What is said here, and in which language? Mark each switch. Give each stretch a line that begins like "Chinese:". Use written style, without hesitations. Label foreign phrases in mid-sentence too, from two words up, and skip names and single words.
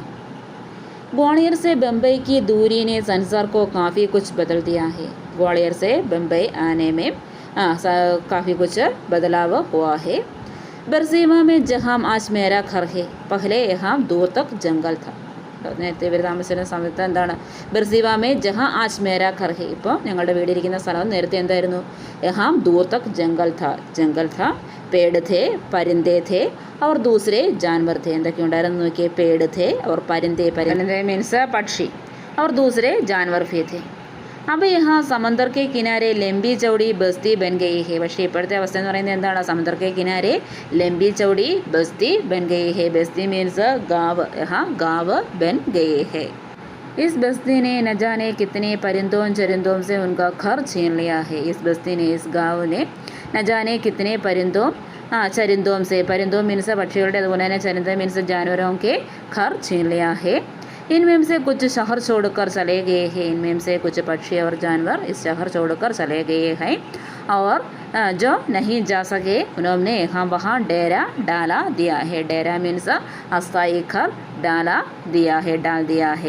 Hindi: ग्वालियर से बम्बई की दूरी ने संसार को काफ़ी कुछ बदल दिया है. ग्वालियर से बम्बई आने में काफ़ी कुछ बदलाव हुआ है. बरसीमा में जहाँ आज मेरा घर है, पहले यहाँ दूर तक जंगल था.
Malayalam: നേരത്തെ ഇവർ താമസിച്ചിരുന്ന സമയത്ത് എന്താണ്
Hindi: बिरसीवामे जहाँ आज मेरा घर है.
Malayalam: ഇപ്പോൾ ഞങ്ങളുടെ വീടിരിക്കുന്ന സ്ഥലം നേരത്തെ എന്തായിരുന്നു
Hindi: यहाँ दूर तक जंगल था पेड़ थे परिंदे थे और दूसरे जानवर थे.
Malayalam: എന്തൊക്കെ ഉണ്ടായിരുന്നു നോക്കിയേ
Hindi: पेड़ थे और परिंदे മീൻസ് പക്ഷി और दूसरे जानवर भी थे. अब यहाँ समंदर के किनारे लंबी चौड़ी बस्ती बन गई है.
Malayalam: പക്ഷേ ഇപ്പോഴത്തെ അവസ്ഥ എന്ന് പറയുന്നത് എന്താണ്
Hindi: समंदर के किनारे लंबी चौड़ी बस्ती बन गई है. बस्ती मीन्स गाँव. यहाँ गाँव बन गए है. इस बस्ती ने न जाने कितने परिंदों चरिंदों से उनका घर छीन लिया है. इस बस्ती ने इस गाँव ने न जाने कितने परिंदों चरिंदों से परिंदों मीन्स
Malayalam: പക്ഷികളുടെ അതുപോലെ തന്നെ
Hindi: ചരിന്ദ മീൻസ് जानवरों के घर छीन लिया है. इनमें से कुछ शहर छोड़कर चले गए हैं. इनमें से कुछ पक्षी और जानवर इस शहर छोड़कर चले गए हैं और जो नहीं जा सके उन्होंने यहाँ वहाँ डेरा डाला दिया है. डेरा मीन्स अस्थायी घर डाल दिया है.